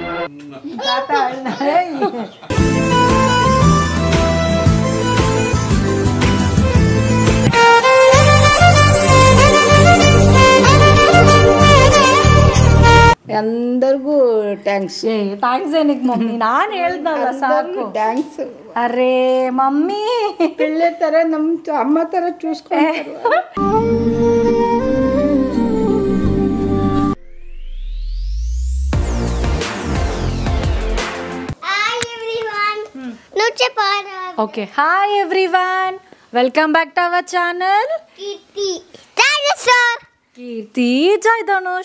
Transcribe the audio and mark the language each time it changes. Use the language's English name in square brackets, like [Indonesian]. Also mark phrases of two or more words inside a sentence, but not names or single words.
[Kannada] ಎಲ್ಲರಿಗೂ ಥ್ಯಾಂಕ್ಸ್. ಥ್ಯಾಂಕ್ಸ್ ಏನಕ್ಕೆ ಮಮ್ಮಿ, ನಾನು ಹೇಳ್ದಲ್ಲ ಸಾಕು. ಥ್ಯಾಂಕ್ಸ್. ಅರೇ ಮಮ್ಮಿ పిల్లల ತರ ನಮ್ಮ ಅಮ್ಮ ತರ చూసుకుంటారు. [English] Okay, hi everyone, welcome back to our channel Keerthi Jai Dhanush.